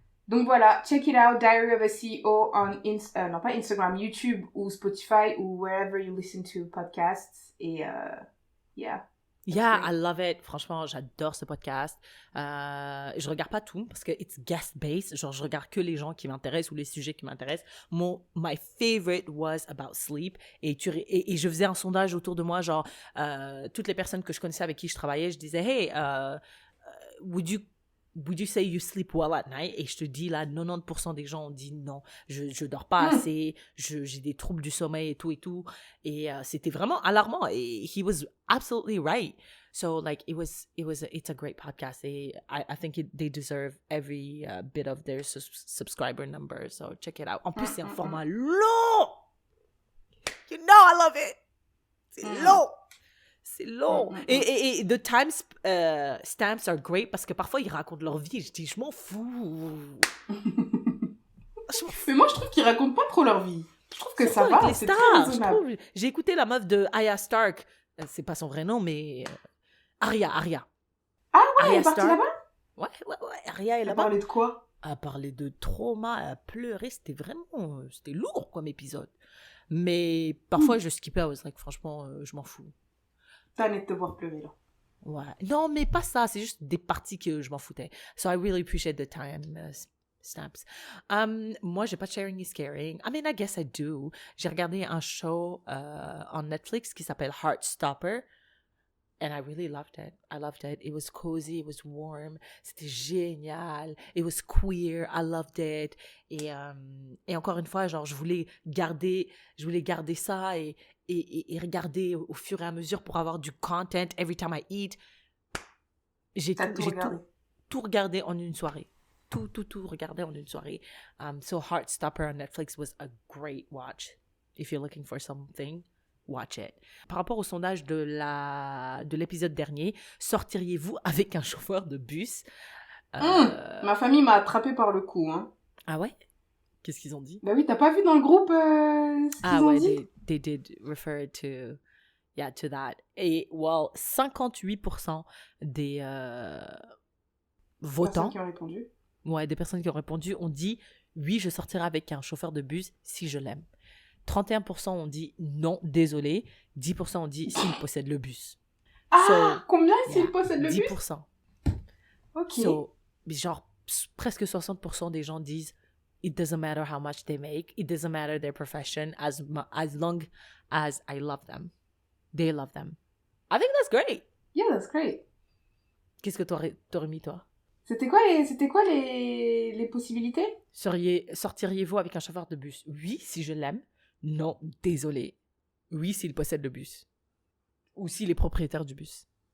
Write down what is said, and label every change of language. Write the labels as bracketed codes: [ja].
[fr] Donc voilà, [en] check it out, Diary of a CEO on non pas Instagram, YouTube ou Spotify ou wherever you listen to podcasts. [fr] Et yeah. Yeah, [en] I love it. [fr] Franchement, j'adore ce podcast. Je regarde pas tout parce que [en] it's guest-based. [fr] Genre, je regarde que les gens qui m'intéressent ou les sujets qui m'intéressent. [en] My favorite was about sleep. [fr] Et je faisais un sondage autour de moi, genre, toutes les personnes que je connaissais avec qui je travaillais, je disais, hey, [en] would you say you sleep well at night? [fr] Et je te dis, là, 90% des gens ont dit non, je dors pas assez, j'ai des troubles du sommeil et tout. Et c'était vraiment alarmant. [en] Et he was absolutely right. So, like, it's a great podcast. Et I think they deserve every bit of their subscriber number. So, check it out. [fr] En plus, c'est un format long! [en] You know I love it! [fr] C'est long! C'est long. Et [en] the time stamps are great [fr] parce que parfois, ils racontent leur vie. Je dis, je m'en fous. Mais moi, je trouve qu'ils racontent pas trop leur vie. Je trouve que ça va, avec les c'est stars, très raisonnable. J'ai écouté la meuf de Arya Stark. C'est pas son vrai nom, mais... Arya. Ah ouais, elle est partie là-bas? Ouais. Arya est là-bas. Elle parlait de quoi? Elle parlait de trauma, elle pleurait. C'était lourd comme épisode. Mais parfois, je skippais. [en] I was like, [fr] franchement, je m'en fous. T'as de te voir pleurer, là. Ouais. Non, mais pas ça. C'est juste des parties que je m'en foutais. [en] So I really appreciate the time stamps. [fr] Moi, j'ai pas de sharing is caring. [en] I mean, I guess I do. [fr] J'ai regardé un show on Netflix qui s'appelle Heartstopper. [en] And I really loved it. I loved it. It was cozy. It was warm. [fr] C'était génial. [en] It was queer. I loved it. [fr] Et encore une fois, genre, je voulais garder ça et regarder au fur et à mesure pour avoir du content [en] every time I eat. [fr] J'ai tout regardé en une soirée. Tout regardé en une soirée. [en] So Heartstopper on Netflix was a great watch. If you're looking for something, watch it. [fr] Par rapport au sondage de l'épisode dernier, sortiriez-vous avec un chauffeur de bus? Ma famille m'a attrapée par le cou, hein. Ah ouais? Qu'est-ce qu'ils ont dit? Bah oui, t'as pas vu dans le groupe ce qu'ils ont dit? [en] They did refer to that. Et, well, 58% [fr] des votants... qui ont répondu. Ouais, des personnes qui ont répondu ont dit « Oui, je sortirai avec un chauffeur de bus si je l'aime ». 31% ont dit « Non, désolé ». 10% ont dit « S'il possède le bus ». Combien s'il possède le bus? 10%. Ok. Genre, presque 60% des gens disent [en] « It doesn't matter how much they make. It doesn't matter their profession as long as I love them. They love them. » I think that's great. Yeah, that's great. [fr] Qu'est-ce que t'aurais mis, toi? C'était quoi les possibilités? Sortiriez-vous avec un chauffeur de bus? Oui, si je l'aime. Non, désolé. Oui, s'il possède le bus. Ou si les propriétaires du bus.